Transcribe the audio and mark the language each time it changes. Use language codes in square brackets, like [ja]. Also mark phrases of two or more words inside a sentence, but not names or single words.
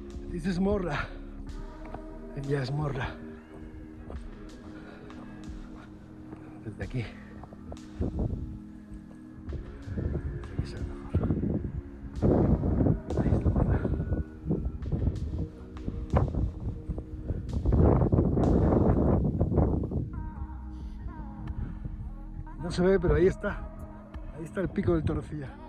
[en] This is [es] Morra. Ella es Morra. Desde aquí. Desde aquí se ve mejor. Ahí está Morra. No se ve, pero ahí está. Ahí está el pico del Torrecilla.